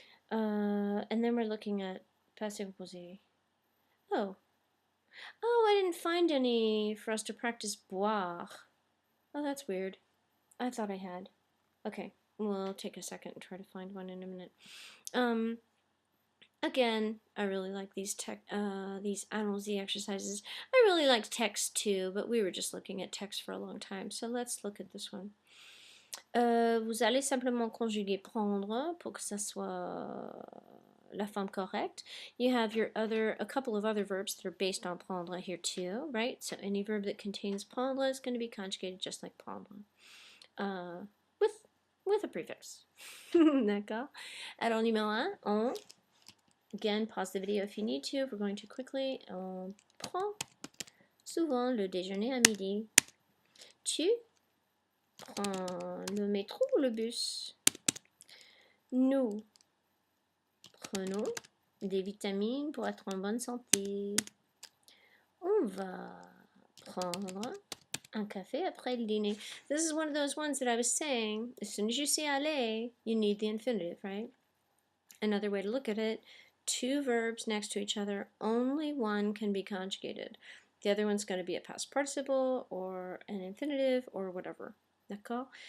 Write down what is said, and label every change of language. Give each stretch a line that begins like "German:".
English: And then we're looking at passé composé. Oh, I didn't find any for us to practice boire. Oh, that's weird. I thought I had. Okay, we'll take a second and try to find one in a minute. Again, I really like these allons-y exercises. I really liked text too, but we were just looking at text for a long time, so let's look at this one.
French: Vous allez simplement conjuguer prendre pour que ça soit la forme correcte.
English: You have a couple of other verbs that are based on prendre here too, right? So any verb that contains prendre is going to be conjugated just like prendre, with a prefix.
French: D'accord? Alors numéro 1, on.
English: Again, pause the video if you need to. If we're going too quickly,
French: on prend souvent le déjeuner à midi. Tu prends le métro ou le bus? Nous prenons des vitamines pour être en bonne santé. On va prendre un café après le dîner.
English: This is one of those ones that I was saying, as soon as you see aller, you need the infinitive, right? Another way to look at it, two verbs next to each other, only one can be conjugated. The other one's going to be a past participle or an infinitive or whatever.
French: D'accord?